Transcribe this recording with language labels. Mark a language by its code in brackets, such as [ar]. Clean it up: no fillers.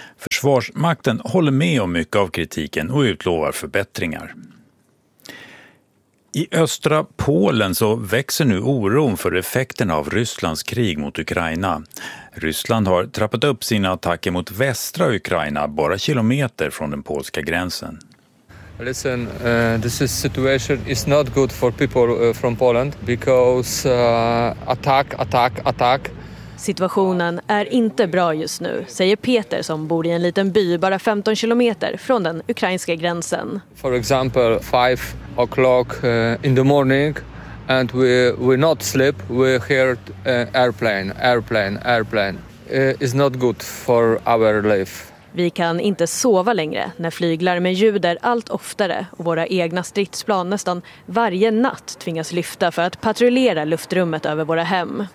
[sv] Försvarsmakten håller med om mycket av kritiken och utlovar förbättringar. I östra Polen så växer nu oron för effekterna av Rysslands krig mot Ukraina. Ryssland har trappat upp sina attacker mot västra Ukraina, bara kilometer från den polska gränsen. [en] Listen, this is situation is not good for people from Poland because attack. [sv] Situationen är inte bra just nu, säger Peter som bor i en liten by bara 15 kilometer från den ukrainska gränsen. [en] For example, 5 o'clock in the morning and we not sleep, we hear airplane. It's not good for our life. [sv] Vi kan inte sova längre när flyglarmen ljuder allt oftare och våra egna stridsplan nästan varje natt tvingas lyfta för att patrullera luftrummet över våra hem.